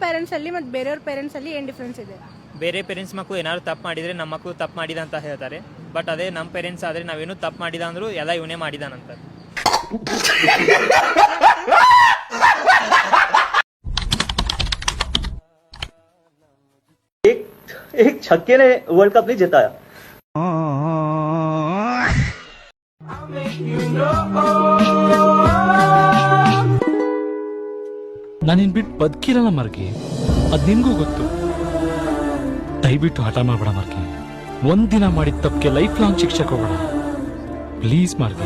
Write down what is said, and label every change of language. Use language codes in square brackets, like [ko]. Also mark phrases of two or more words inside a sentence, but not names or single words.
[kn] ಪೇರೆಂಟ್ಸ್ ಅಲ್ಲಿ ಮತ್ತು ಬೇರೆಯವ್ರ ಪೇರೆಂಟ್ಸ್ ಅಲ್ಲಿ ಏನು ಡಿಫ್ರೆನ್ಸ್ ಇದೆ? ಬೇರೆ ಪೇರೆಂಟ್ಸ್ ಮಕ್ಕಳು ಏನಾದ್ರು ತಪ್ಪು ಮಾಡಿದರೆ ನಮ್ಮ ಮಕ್ಕಳು ತಪ್ಪು ಮಾಡಿದ ಅಂತ ಹೇಳ್ತಾರೆ. ಬಟ್ ಅದೇ ನಮ್ಮ ಪೇರೆಂಟ್ಸ್ ಆದರೆ ನಾವೇನು ತಪ್ಪು ಮಾಡಿದ ಅಂದರೂ ಎಲ್ಲ ಇವನೇ ಮಾಡಿದಾನಂತ. [hi] एक छक्के ने वर्ल्ड कप नहीं जिताया. [kn] ನಾನಿನ್ ಬಿಟ್ಟು ಬದುಕಿರಲ್ಲ ಮಾರ್ಗಿ, ಅದ್ ನಿನ್ಗೂ ಗೊತ್ತು. ದಯವಿಟ್ಟು ಹಠ ಮಾಡ್ಬೇಡ ಮಾರ್ಗಿ. ಒಂದಿನ ಮಾಡಿದ ತಪ್ಪಿಗೆ [en] life long [kn] ಶಿಕ್ಷೆ ಕೊಡಬೇಡ ಪ್ಲೀಸ್ ಮಾರ್ಗಿ.